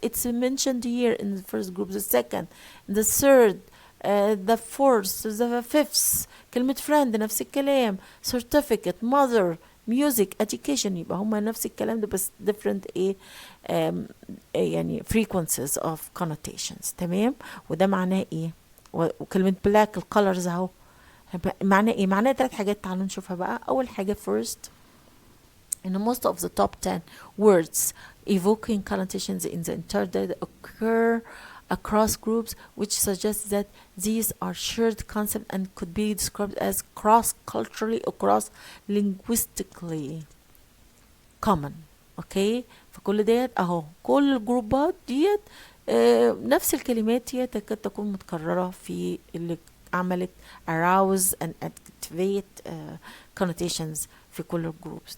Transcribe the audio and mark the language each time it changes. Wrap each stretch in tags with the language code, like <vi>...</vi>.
<en>It's mentioned here in the first group, the second, the third, the fourth, the fifth.</en> <ar>كلمة friend نفس الكلام،</ar> <en>certificate, mother, music, education،</en> <ar>يبقى هما نفس الكلام ده بس</ar> <en>different</en> <ar>يعني</ar> <en>frequencies of connotations.</en> <ar>تمام. وده معناه ايه؟ وكلمة black الcolors اهو معناه ايه؟ معناه 3 حاجات. تعالوا نشوفها بقى. اول حاجة</ar> <en>first in most of the top 10 words evoking connotations in the internet occur across groups, which suggests that these are shared concepts and could be described as cross-culturally or cross-linguistically common.</en> <ar>اوكي فكل ديت اهو كل الجروبات ديت نفس الكلمات هي تكاد تكون متكررة في اللي عملت</ar> <en>arouse and activate connotations</en> <ar>في كل الجروبس.</ar>